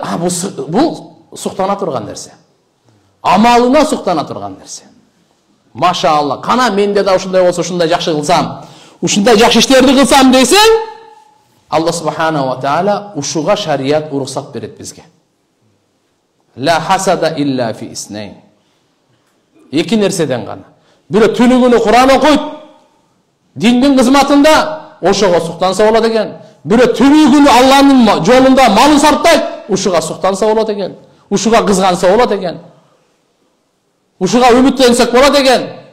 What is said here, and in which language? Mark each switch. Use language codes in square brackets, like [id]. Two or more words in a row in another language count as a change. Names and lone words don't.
[ky] Бул суктана турган нерсе. Амалына суктана турган нерсе. Машаалла, кана менде да ушундай болсо, ушундай жакшы кылсам, ушундай жакшы иштерди кылсам дейсең, Аллах [ar] سبحانه وتعالى [ky] ушуга шарият уруксат берет бизге. [ar] لا حسد إلا في اثنتين. [ky] Эки нерседен гана. Бирөө түнү күнү Куран окуйт, диндин кызматында, ошого суктанса болот экен. Бирөө түнү күнү Аллахтын жолунда малын сарптайт, ушуга суктанса болот экен. Ушуга кызганса болот экен. Ушуга үмүттенсек болот экен.